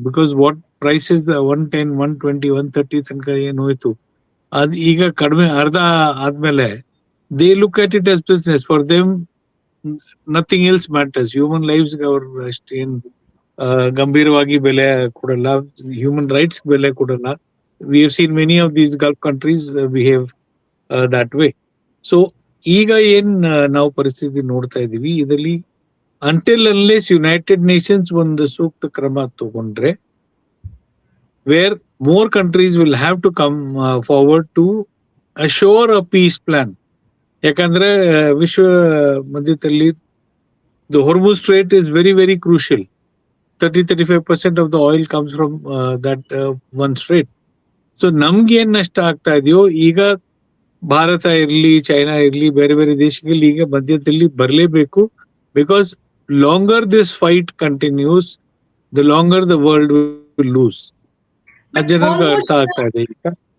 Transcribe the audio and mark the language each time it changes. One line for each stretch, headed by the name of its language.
Kannada: Because what prices 110, 120, 130 ತನಕ ಏನು ಹೋಯ್ತು, ಅದು ಈಗ ಕಡಿಮೆ ಅರ್ಧ ಆದ್ಮೇಲೆ
English: They look at it as business. For them nothing else matters. Human lifes
Kannada: ಅವ್ರು ಅಷ್ಟೇನ್ ಗಂಭೀರವಾಗಿ ಬೆಲೆ ಕೊಡಲ್ಲ,
English: Human rights ಬೆಲೆ ಕೊಡಲ್ಲ. We have seen many of these Gulf countries behave that way.
Kannada: So ಈಗ ಏನ್ ನಾವು ಪರಿಸ್ಥಿತಿ ನೋಡ್ತಾ ಇದೀವಿ ಇದರಲ್ಲಿ until unless ಯುನೈಟೆಡ್ ನೇಷನ್ಸ್ ಒಂದು ಸೂಕ್ತ ಕ್ರಮ ತಗೊಂಡ್ರೆ
English: where more countries will have to come forward to assure a peace plan.
Kannada: ಯಾಕಂದ್ರೆ ವಿಶ್ವ ಮಧ್ಯದಲ್ಲಿ
English: the Hormuz Strait is very, very crucial. 30-35% of the oil comes from that one strait.
Kannada: So ನಮ್ಗೆ ಏನ್ ನಷ್ಟ ಆಗ್ತಾ ಇದೆಯೋ ಈಗ ಭಾರತ ಇರ್ಲಿ, ಚೈನಾ ಇರ್ಲಿ, ಬೇರೆ ಬೇರೆ ದೇಶಗಳು ಈಗ ಮಧ್ಯದಲ್ಲಿ ಬರಲೇಬೇಕು.
English: Because longer this fight continues, the longer the world will lose.
Kannada: ಅದ್ ಜನಕ್ಕೆ ಅರ್ಥ ಆಗ್ತಾ ಇದೆ. ಈಗ